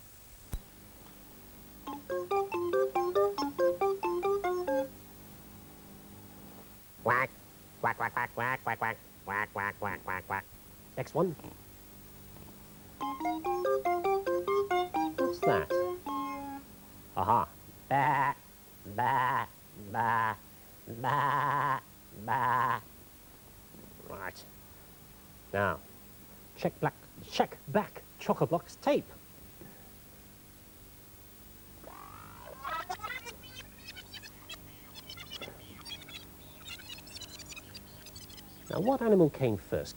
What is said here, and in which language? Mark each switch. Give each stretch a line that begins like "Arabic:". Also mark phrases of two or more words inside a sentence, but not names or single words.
English: Quack, quack, quack, quack, quack, quack, quack, quack, quack, quack, quack, quack. Next one. What's that? Aha. Ba, ba, ba, ba, ba. Right. Now, check back Chock-a-block's tape. Now, what animal came first?